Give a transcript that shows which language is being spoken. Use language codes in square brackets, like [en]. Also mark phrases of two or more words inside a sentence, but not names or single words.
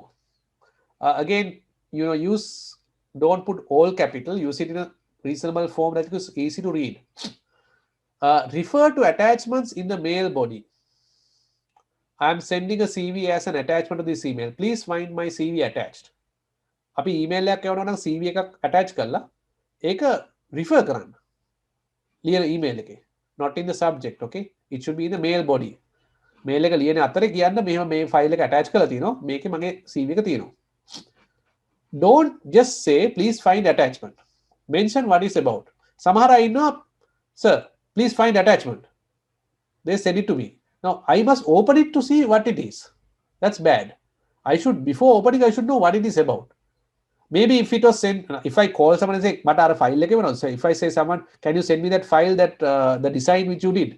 [en] Again, don't put all capital, use it in a reasonable form that is easy to read. Refer to attachments in the mail body. I am sending a CV as an attachment to this email. Please find my CV attached. [si] අපි ඊමේල් එකක් යවනවා නම් CV එකක් attach කරලා ඒක refer කරන්න. ලියන email එකේ. [en] Not in the subject, okay? It should be in the mail body. [si] mail එක ලියන අතරේ කියන්න මෙහෙම මේ file එක attach කරලා තියෙනවා. මේකේ මගේ CV එක තියෙනවා. [en] Don't just say please find attachment. Mention what it's about. [si] සමහර අය ඉන්නවා, [en] sir, please find attachment. They send it to me. Now I must open it to see what it is. That's bad. Before opening, I should know what it is about. Maybe if it was sent, if I call someone and say, "But our file so if I say someone, can you send me that file that the design which you did?"